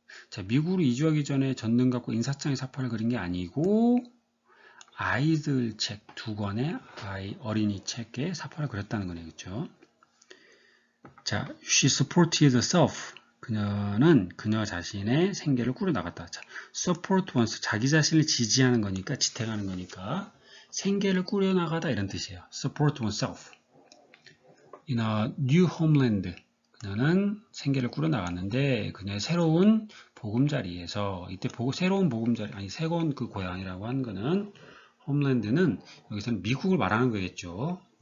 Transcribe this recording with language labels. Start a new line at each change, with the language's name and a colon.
Korean: 자, 미국으로 이주하기 전에 전등갑과 인사장에 사파를 그린 게 아니고 아이들 책 두 권의 어린이 책에 사파를 그렸다는 거네요. 그렇죠?
English: 자, she supported herself.
Korean: 그녀는 그녀 자신의 생계를 꾸려나갔다. 자, support one's 자기 자신을 지지하는 거니까 지탱하는 거니까 생계를 꾸려나가다 이런 뜻이에요.
English: support oneself. In a new homeland.
Korean: 그녀는 생계를 꾸려나갔는데 그녀의 새로운 보금자리에서 이때 새로운 보금자리 아니 새로운 그 고향이라고 하는 거는 홈랜드는 여기서는 미국을 말하는 거겠죠.